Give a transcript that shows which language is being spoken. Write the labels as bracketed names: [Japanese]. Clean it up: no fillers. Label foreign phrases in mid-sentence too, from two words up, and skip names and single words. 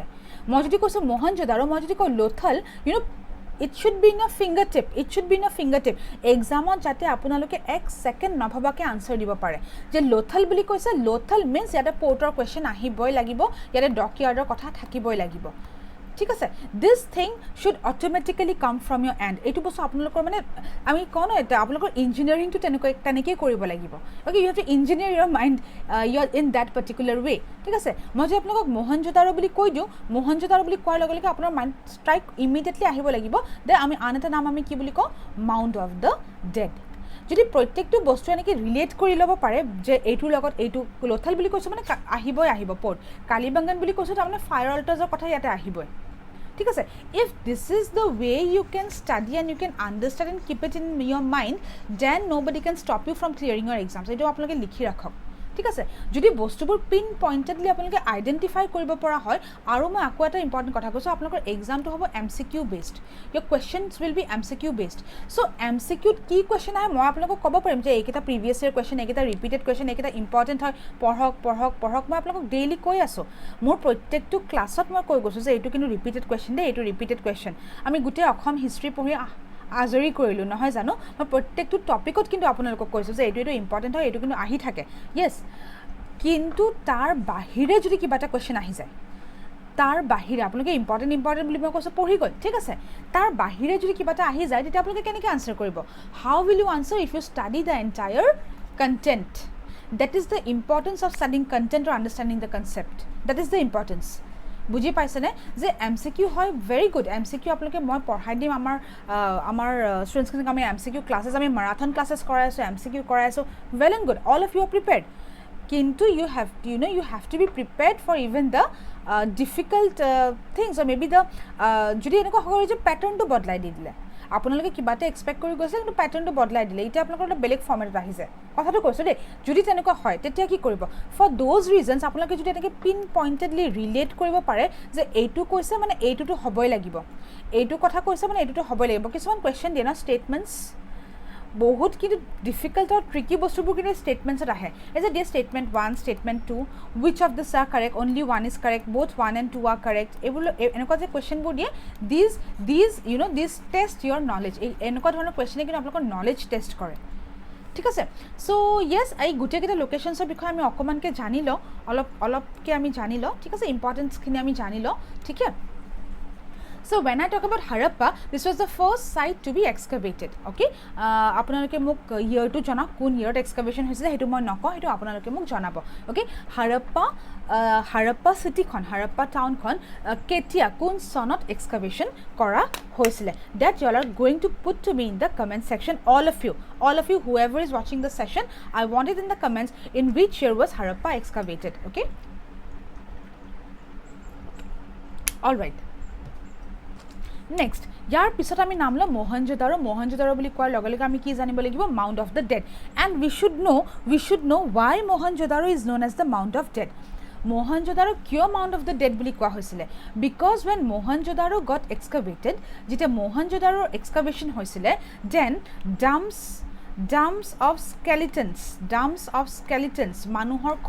[Assamese] মই যদি কৈছোঁ মহেঞ্জো-দাৰো, মই যদি কওঁ লোথাল, [English] it should be in a fingertip. It should be in a fingertip. [Assamese] এনেকুৱা যাতে আপোনালোকে 1 second নভবাকৈ answer দিব পাৰে. Je Lothal boli koise, Lothal means yate porter question ahiboi lagibo, yate dockyard kotha thakiboi lagibo. ঠিক আছে, [English] this thing should automatically come from your end. [Assamese] এইটো বস্তু আপোনালোকৰ মানে আমি কোন এটা আপোনালোকৰ [English] engineering to [Assamese] তেনেকৈ কৰিব লাগিব। [English] ওকে, you have to engineer your mind in that particular way. [Assamese] ঠিক আছে, মই যে আপোনালোকক মোহেঞ্জো-দাৰো বুলি কৈ দিওঁ, মোহেঞ্জো-দাৰো বুলি কোৱাৰ লগে লগে আপোনাৰ [English] mind strike immediately [Assamese] আহিব লাগিব যে আমি আন এটা নাম আমি কি বুলি কওঁ, [English] Mount of the Dead. [Assamese] যদি প্ৰত্যেকটো বস্তু এনেকৈ ৰিলেট কৰি ল'ব পাৰে যে এইটোৰ লগত এইটো লোথাল বুলি কৈছোঁ মানে আহিব পৰ্ট, কালিবাংগান বুলি কৈছোঁ তাৰমানে [English] fire altars [Assamese] কথা ইয়াতে আহিবই। ঠিক আছে, [English] if this is the way you can study and you can understand and keep it in your mind, then nobody can stop you from clearing your exams. [Assamese] এইটো আপোনালোকে লিখি ৰাখক। ঠিক আছে, যদি বস্তুবোৰ [English] pin pointedly [Assamese] আপোনালোকে আইডেণ্টিফাই কৰিব পৰা হয়। আৰু মই আকৌ এটা ইম্পৰ্টেণ্ট কথা কৈছোঁ, আপোনালোকৰ এক্সামটো হ'ব [English] MCQ based, your questions will be MCQ বেছড। [Assamese] চ' MCQত কি কুৱেশ্যন আহে মই আপোনালোকক ক'ব পাৰিম যে এইকেইটা [English] previous year question, [Assamese] এইকেইটা [English] repeated question, [Assamese] এইকেইটা ইম্পৰ্টেণ্ট হয়, পঢ়ক। মই আপোনালোকক ডেইলি কৈ আছোঁ, মোৰ প্ৰত্যেকটো ক্লাছত মই কৈ গৈছোঁ যে এইটো কিন্তু [English] repeated question [Assamese] দেই, এইটো [English] repeated question. [Assamese] আমি গোটেই অসম হিষ্ট্ৰী পঢ়ি আজৰি কৰিলোঁ নহয় জানো। মই প্ৰত্যেকটো টপিকত কিন্তু আপোনালোকক কৈছোঁ যে এইটো ইম্পৰ্টেণ্ট হয়, এইটো কিন্তু আহি থাকে। য়েছ, কিন্তু তাৰ বাহিৰে যদি কিবা এটা কুৱেশ্যন আহি যায়, তাৰ বাহিৰে আপোনালোকে ইম্পৰ্টেণ্ট বুলি মই কৈছোঁ পঢ়ি গ'ল, ঠিক আছে, তাৰ বাহিৰে যদি কিবা এটা আহি যায় তেতিয়া আপোনালোকে কেনেকৈ আনচাৰ কৰিব? [English] How will you answer if you study the entire content? That is the importance of studying content or understanding the concept. That is the importance. [Assamese] বুজি পাইছেনে যে MCQ হয় [English] very good. [Assamese] MCQ আপোনালোকে মই পঢ়াই দিম আমাৰ ষ্টুডেণ্টছখিনিক। আমি [English] MCQ classes, [Assamese] আমি [English] marathon classes [Assamese] কৰাই আছোঁ, MCQ কৰাই আছোঁ, [English] well and good, all of you are prepared. [Assamese] কিন্তু [English] you have to be prepared for even the difficult things, or maybe the [Assamese] যদি এনেকুৱা হয় যে পেটাৰ্ণটো বদলাই দি দিলে, আপোনালোকে কিবা এটা এক্সপেক্ট কৰি গৈছে কিন্তু পেটাৰ্ণটো বদলাই দিলে, এতিয়া আপোনালোকৰ এটা বেলেগ ফৰ্মেটত আহিছে। কথাটো কৈছোঁ দেই, যদি তেনেকুৱা হয় তেতিয়া কি কৰিব? [English] for those reasons [Assamese] আপোনালোকে যদি এনেকৈ [English] pin pointedly [Assamese] ৰিলেট কৰিব পাৰে যে এইটো কৈছে মানে এইটোতো হ'বই লাগিব, এইটো কথা কৈছে মানে এইটোতো হ'বই লাগিব। কিছুমান কুৱেশ্যন দিয়ে ন ষ্টেটমেণ্টছ, বহুত কিন্তু ডিফিকাল্ট আৰু ট্ৰিকি বস্তুবোৰ কিন্তু ষ্টেটমেণ্টছত আহে। এই যে দিয়ে [English] statement 1, statement 2, which of these are correct, only 1 is correct, both 1 and 2 are correct, [Assamese] এইবোৰ এনেকুৱা যে কুৱেশ্যনবোৰ দিয়ে, [English] these test your knowledge. [Assamese] এই এনেকুৱা ধৰণৰ কুৱেশ্যনে কিন্তু আপোনালোকৰ নলেজ টেষ্ট কৰে। ঠিক আছে, [English] so yes, [Assamese] এই গোটেইকেইটা লোকেশ্যনছৰ বিষয়ে আমি অকণমানকৈ জানি লওঁ, অলপকৈ আমি জানি লওঁ। ঠিক আছে, ইম্পৰ্টেঞ্চখিনি আমি জানি লওঁ। ঠিক আছে, [English] so when I talk about Harappa, this was the first site to be excavated. [Assamese] Okay, আপোনালোকে মোক ইয়াৰটো জনাওক কোন ইয়াৰত এক্সকাভেশ্যন হৈছিলে, সেইটো মই নকওঁ, সেইটো আপোনালোকে মোক জনাব। অ'কে, হাৰাপ্পা চিটিখন, হাৰাপ্পা টাউনখন কেতিয়া কোন চনত এক্সকাভেশ্যন কৰা হৈছিলে, [English] that you all are going to put to me in the comment section. All of you whoever is watching the session, I want it in the comments in which year was Harappa excavated. Okay, all right. [Assamese] নেক্সট, ইয়াৰ পিছত আমি নাম লওঁ মোহেঞ্জো-দাৰো। মোহেঞ্জো-দাৰো বুলি কোৱাৰ লগে লগে আমি কি জানিব লাগিব? [English] Mount of the Dead. And we should know why Mohenjo-daro is known as the Mount of Dead. [Assamese] মোহেঞ্জো-দাৰো কিয় [English] Mount of the Dead [Assamese] বুলি কোৱা হৈছিলে? [English] because when Mohenjo-daro got excavated, [Assamese] যেতিয়া মোহেঞ্জো-দাৰোৰ এক্সকাভেশ্যন হৈছিলে, [English] then dumps of skeletons [Assamese] মানুহৰ খোলা।